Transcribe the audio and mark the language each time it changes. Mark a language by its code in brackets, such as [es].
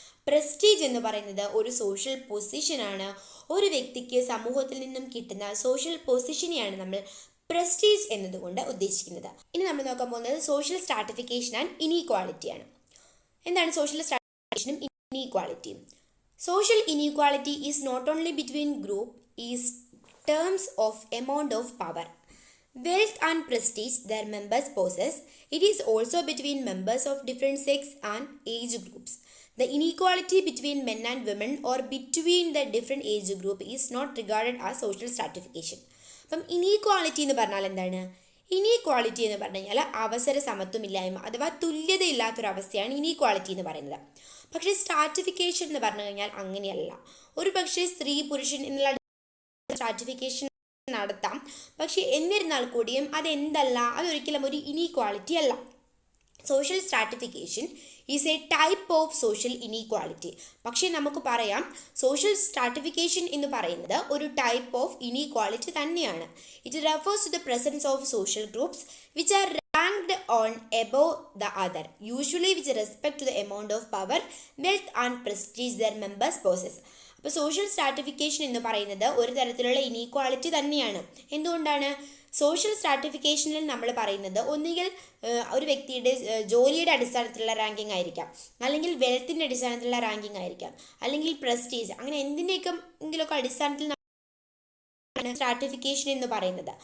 [ml] Prestige എന്ന് പറയുന്നത് ഒരു സോഷ്യൽ പൊസിഷനാണ്. ഒരു വ്യക്തിക്ക് സമൂഹത്തിൽ നിന്നും കിട്ടുന്ന സോഷ്യൽ പൊസിഷനെയാണ് നമ്മൾ പ്രസ്റ്റീജ് എന്നതുകൊണ്ട് ഉദ്ദേശിക്കുന്നത്. ഇനി നമ്മൾ നോക്കാൻ പോകുന്നത് സോഷ്യൽ സ്ട്രാറ്റിഫിക്കേഷൻ ആൻഡ് ഇനീക്വാളിറ്റിയാണ്. എന്താണ് social സ്ട്രാറ്റിഫിക്കേഷനും inequality? [en] Social inequality is not only between group, is terms of amount of power, wealth and prestige their members possess. It is also between members of different sex and age groups. The inequality between men and women or between the different age group is not regarded as social stratification. [ml] അപ്പം inequality എന്ന് പറഞ്ഞാൽ എന്താണ്? Inequality എന്ന് പറഞ്ഞു കഴിഞ്ഞാൽ അവസര സമത്വമില്ലായ്മ അഥവാ തുല്യതയില്ലാത്തൊരവസ്ഥയാണ് inequality എന്ന് പറയുന്നത്. പക്ഷേ സ്ട്രാറ്റിഫിക്കേഷൻ എന്ന് പറഞ്ഞു കഴിഞ്ഞാൽ അങ്ങനെയല്ല. ഒരു പക്ഷേ സ്ത്രീ പുരുഷൻ എന്നുള്ള സ്ട്രാറ്റിഫിക്കേഷൻ നടത്താം. പക്ഷേ എന്നിരുന്നാൽ കൂടിയും അതെന്തല്ല, അതൊരിക്കലും ഒരു ഇനീക്വാളിറ്റി അല്ല. [en] Social stratification is a type of social inequality. [ml] പക്ഷേ നമുക്ക് പറയാം സോഷ്യൽ സ്ട്രാറ്റിഫിക്കേഷൻ എന്ന് പറയുന്നത് ഒരു ടൈപ്പ് ഓഫ് ഇനീക്വാളിറ്റി തന്നെയാണ്. [en] It refers to the presence of social groups which are ranked on above the other, usually with respect to the amount of power, wealth and prestige their members possess. [ml] അപ്പോൾ social stratification എന്ന് പറയുന്നത് ഒരു തരത്തിലുള്ള inequality തന്നെയാണ്. എന്തുകൊണ്ടാണ്? Social സ്ട്രാറ്റിഫിക്കേഷനിൽ നമ്മൾ പറയുന്നത് ഒന്നുകിൽ ഒരു വ്യക്തിയുടെ ജോലിയുടെ അടിസ്ഥാനത്തിലുള്ള റാങ്കിങ് ആയിരിക്കാം, അല്ലെങ്കിൽ വെൽത്തിൻ്റെ അടിസ്ഥാനത്തിലുള്ള റാങ്കിങ് ആയിരിക്കാം, അല്ലെങ്കിൽ പ്രസ്റ്റീജ്, അങ്ങനെ എന്തിൻ്റെയൊക്കെ അടിസ്ഥാനത്തിൽ സ്ട്രാറ്റിഫിക്കേഷൻ എന്ന് പറയുന്നത്.